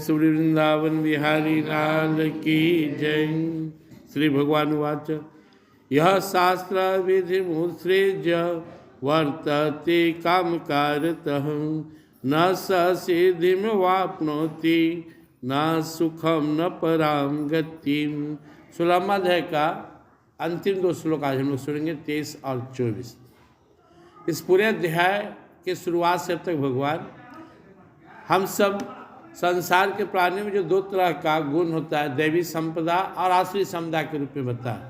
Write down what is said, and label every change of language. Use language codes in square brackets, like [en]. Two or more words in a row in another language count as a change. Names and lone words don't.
[hi] श्री वृंदावन बिहारी लाल की जय। [sa] श्री भगवान वाच यह शास्त्र विधि मुत्सृज्य वर्तते कामकारतः न स सिद्धिं वाप्नोति न सुखम न पराम गतिम। [hi] 16वां अध्याय का अंतिम 2 श्लोक आज हम लोग सुनेंगे, 23 और 24। इस पूरे अध्याय के शुरुआत से अब तक भगवान हम सब संसार के प्राणी में जो 2 तरह का गुण होता है, दैवी संपदा और आसुरी संपदा के रूप में बताया।